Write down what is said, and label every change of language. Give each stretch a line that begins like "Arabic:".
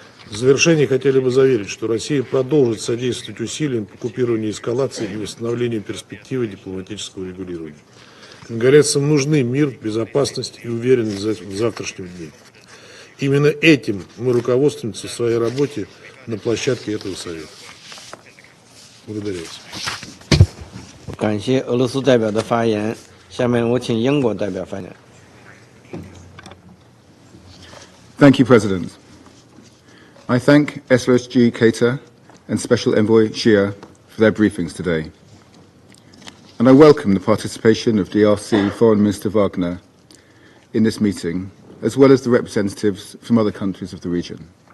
Russian: В завершение хотели бы заверить, что Россия продолжит содействовать усилиям по купированию эскалации и восстановлению перспективы дипломатического регулирования. Конголезцам нужны мир, безопасность и уверенность в завтрашнем дне. Именно этим мы руководствуемся в своей работе на площадке этого совета. Благодарю вас.
Chinese: 感谢俄罗斯代表的发言。下面我请英国代表发言。
English: Thank you, President. I thank SRSG Keita and Special Envoy Shia for their briefings today. And I welcome the participation of DRC Foreign Minister Wagner in this meeting, as well as the representatives from other countries of the region.